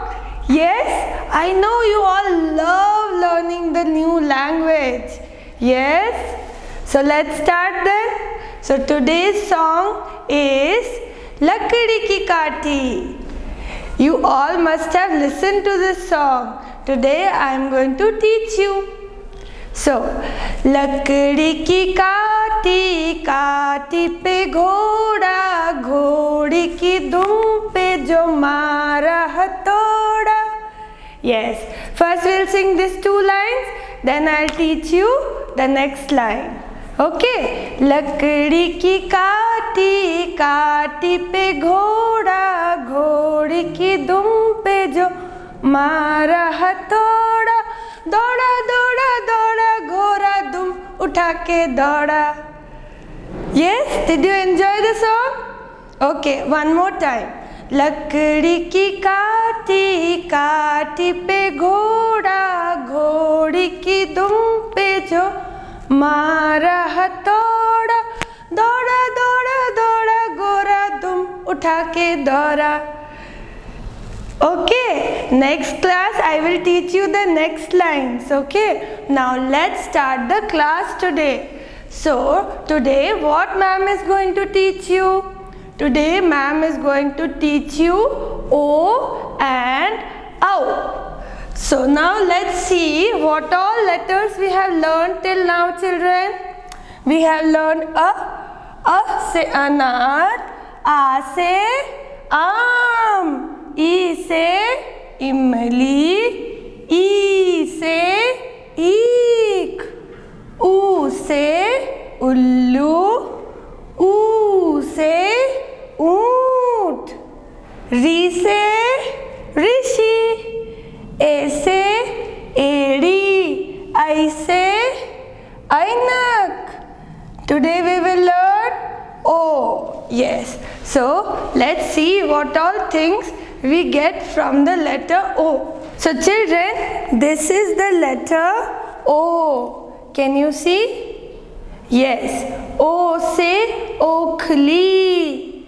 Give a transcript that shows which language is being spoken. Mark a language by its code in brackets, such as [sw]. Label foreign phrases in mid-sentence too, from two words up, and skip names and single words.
[en] Yes, I know you all love learning the new language. Yes, so let's start then. So today's song is Lakdi Ki Kaati. You all must have listened to this song. Today I am going to teach you. So, [hi] लकड़ी की काटी काटी पे घोड़ा, घोड़ी की दुम पे जो मारा हथौड़ा. [en] Yes, first we'll sing these 2 lines, then I'll teach you the next line. [hi] Okay, लकड़ी की काटी काटी पे घोड़ा, घोड़ी की दुम पे जो मारा हथौड़ा, दौड़ा दौड़ा दौड़ा घोड़ा दुम उठा के दौड़ा. [en] Yes, did you enjoy the song? Okay, one more time. [hi] लकड़ी की काटी काटी पे घोड़ा, घोड़ी की दुम पे जो मारा हथौड़ा, दौड़ा दौड़ा दौड़ा घोड़ा दुम उठा के दौड़ा. [en] Okay, next class I will teach you the next lines. Okay, now let's start the class today. So today what ma'am is going to teach you? Today ma'am is going to teach you O and OW. So now let's see what all letters we have learned till now, children. We have learned [hi] अ से अनार, आ से आम, ई से इमली, ई से ईख, ऊ से उल्लू, ऊ से ऊंट, री से ऋषि, ए से एड़ी, आई से ऐनक. [en] Today we will learn O. Yes, so let's see what all things we get from the letter O. So children, this is the letter O. Can you see? Yes, [hi] ओ से Oakley.